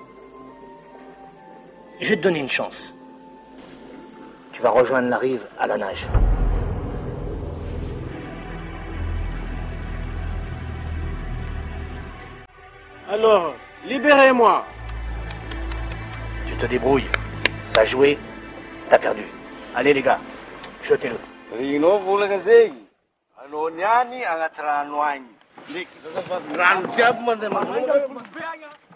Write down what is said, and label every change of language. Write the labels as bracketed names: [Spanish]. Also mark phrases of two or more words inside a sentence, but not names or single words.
[French] Je vais te donner une chance. Tu vas rejoindre la rive à la nage. Alors, libérez-moi. Tu te débrouilles. T'as joué, t'as perdu. Allez les gars, jetez-le. [Malagasy] Regnao volana zegny anao niany agnaty rano agny rano jiaby mandeha